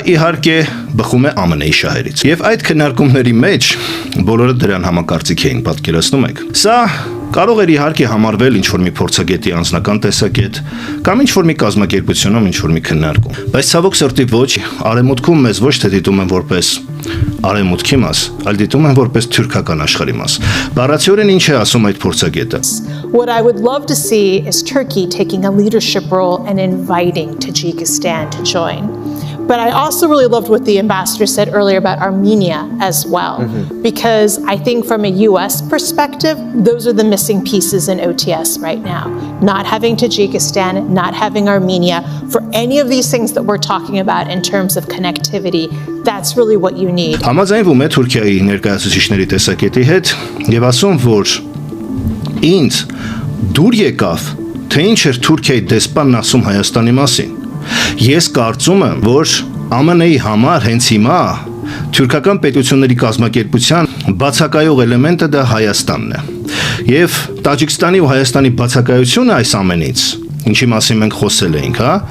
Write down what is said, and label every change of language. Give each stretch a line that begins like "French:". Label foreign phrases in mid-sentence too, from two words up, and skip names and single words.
Armenian: իհարկե բխում է ԱՄՆ-ի շահերից։ Եվ այդ քննարկումների մեջ բոլորը դրան համակարծիք էին, պատկերացնում եք։ Սա կարող էր իհարկե համարվել ինչ-որ մի փորձագետի անձնական տեսակետ կամ ինչ-որ մի կազմակերպությունում ինչ-որ մի քննարկում։ Բայց ցավոք սրտի ոչ, արևմուտքում մեզ ոչ թե դիտում են որպես արևմուտքի մաս, այլ դիտում են որպես թուրքական աշխարհի մաս։ Բառացիորեն ինչ է ասում այդ փորձագետը։
English: What I would love to see is Turkey taking a leadership role and inviting Tajikistan to join. But I also really loved what the ambassador said earlier about Armenia as well, because I think from a US perspective, those are the missing pieces in OTS right now. Not having Tajikistan, not having Armenia, for any of these things that we're talking about in terms of connectivity, that's really what you need.
Armenian: Համաձայնվում է Թուրքիայի ներկայացուցիչների տեսակետի հետ եւ ասում, որ ինձ դուր եկավ, թե ինչ էր Թուրքիայի դեսպանն ասում Հայաստանի մասին։ Ես կարծում եմ, որ ԱՄՆ-ի համար հենց հիմա թուրքական պետությունների կազմակերպության բացակայող էլեմենտը դա Հայաստանն է։ Եվ Տաջիկստանի ու Հայաստանի բացակայությունը այս ամենից, ինչի մասին մենք խոսել էինք,